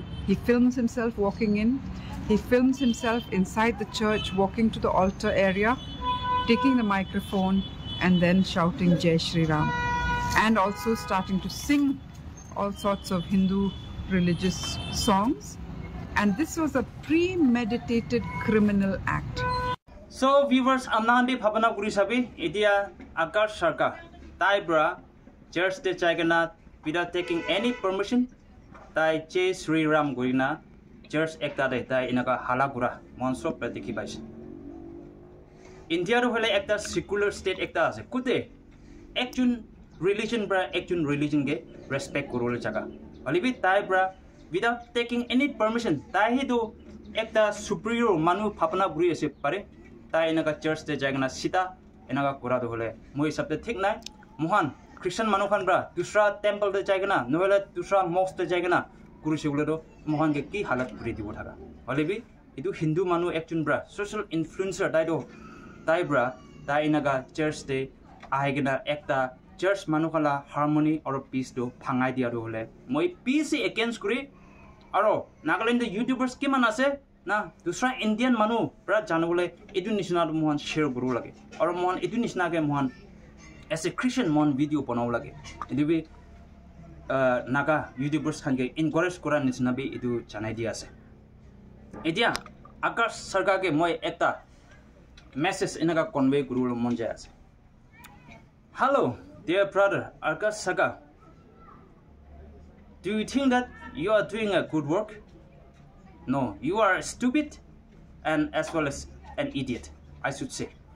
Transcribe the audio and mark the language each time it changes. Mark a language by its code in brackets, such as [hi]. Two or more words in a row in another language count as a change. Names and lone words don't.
[en] He films himself walking in. He films himself inside the church walking to the altar area, taking the microphone and then shouting [hi] Jai Sri Ram, [en] and also starting to sing all sorts of Hindu religious songs. And this was a premeditated criminal act. So viewers, [nag] amnandi bhabana guri sabi idia Akash Sarkar taibra church de chaigana [en] without taking any permission [nag] tai [hi] Jai Sri Ram [nag] gurina church ekta de tai inaga halagura monso pratiki baise India ro hole ekta [en] secular state [nag] ekta ase kude ekjun religion bra ekjun religion ge respect korole jaga alibi tai bra [en] without taking any permission [nag] tai hi do ekta superior manu phapna guri ase pare tai inaga church te jagna sita inaga kora do hole moi sabte thik nai mohan Christian manu khan bra dusra temple te jagna nohole dusra mosque te jagna guru segule do mohan ge ki halat kuri dibo thaga alibi idu Hindu manu ekjun bra [en] social influencer [nag] tai do taibra tai inaga church de ahigena ekta church manukhala [en] harmony or peace [nag] do phangai dia do hole moi peace against kuri aro Nagaland de YouTubers kiman ase na dusra Indian manu pra janobole edu nisna do mohan share guru lage aro mohan edu nisna ge mohan [en] as a Christian [nag] mon video banau lage edu bi naga YouTubers khan ge encourage kora nisna bi edu janai dia ase edia Akash Sarkar ge moi ekta message inaga convey guru monja ase [en] hello dear brother Akash Sarkar, do you think that you are doing a good work? No, you are stupid and as well as an idiot, I should say.